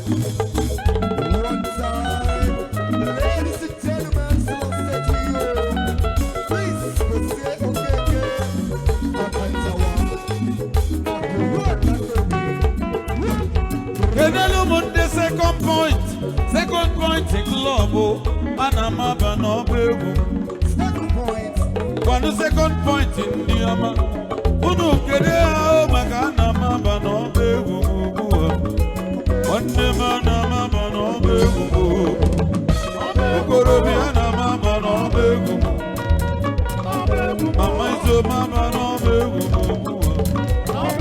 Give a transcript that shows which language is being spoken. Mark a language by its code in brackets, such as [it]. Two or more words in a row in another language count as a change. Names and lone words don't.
[en] One time, ladies and Gentlemen, so set you. Please, we say, okay, okay. [ig] Kenelu m ndị [en] second point, second point club, oh. [ig] Ana m aba n'ọba egwu. [en] Second point. [ig] Kwanu [en] second point [ig] ndị ọma. Unu kede ya o, maka ana m aba n'ọba egwu m ugbu a. Nwanne m, ana m aba n'ọba egwu m o. Okorobịa, ana m aba n'ọba egwu m. Mama Izo, m aba n'ọba egwu m ugbu a.